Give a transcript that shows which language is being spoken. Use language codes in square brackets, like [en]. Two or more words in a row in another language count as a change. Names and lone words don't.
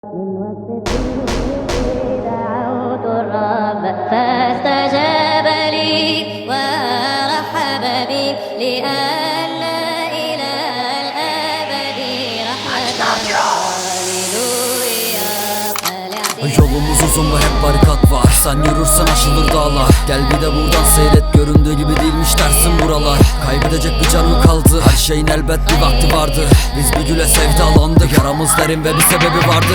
[ar] من وصفه دعوت الرب فاستجاب لي ورحب بي لئلا إلى الأبد رحمة. [tr] Yolumuz uzun ve hep barikat var. Sen yürürsen aşılır dağlar. Gel bir de buradan seyret, göründüğü gibi değilmiş dersin buralar. Kaybedecek bir canı kaldı, her şeyin elbet bir vakti vardı. Biz bir güle sevdalandık, yaramız derin ve bir sebebi vardı.